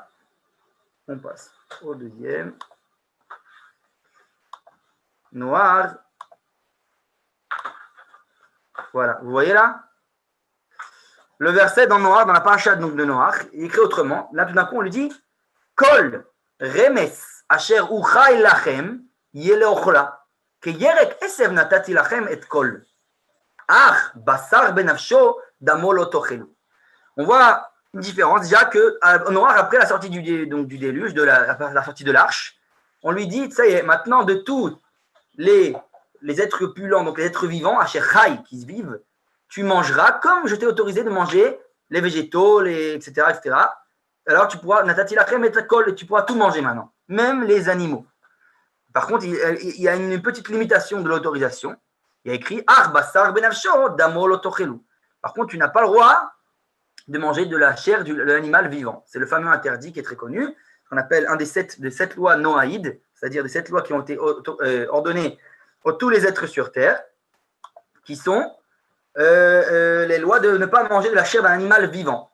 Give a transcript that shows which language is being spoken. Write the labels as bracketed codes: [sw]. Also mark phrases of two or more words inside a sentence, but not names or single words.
[fr] On passe au deuxième. Noach. Voilà. Vous voyez là? Le verset dans Noach, dans la paracha donc de Noach, il écrit autrement. Là, tout d'un coup, on lui dit [he] כל רמש אשר הוא חי לכם יהיה לאכלה כירק עשב נתתי לכם את כל. אך בשר בנפשו דמו לא תאכלו. [fr] On voit une différence déjà que Noach, après la sortie du déluge, la sortie de l'arche, on lui dit, ça y est, maintenant de tous les êtres pullants, donc les êtres vivants, [he] אשר חי, [fr] qui se vivent, tu mangeras comme je t'ai autorisé de manger les végétaux, etc., etc. Alors tu pourras, [he] נתתי לכם את כל, [fr] tu pourras tout manger maintenant, même les animaux. Par contre, il y a une petite limitation de l'autorisation. Il y a écrit [he] אך בשר בנפשו דמו לא תאכלו. [fr] Par contre, tu n'as pas le droit de manger de la chair de l'animal vivant. C'est le fameux interdit qui est très connu, qu'on appelle un des sept lois noaïdes, c'est-à-dire des 7 lois qui ont été ordonnées à tous les êtres sur Terre, qui sont les lois de ne pas manger de la chair d'un animal vivant.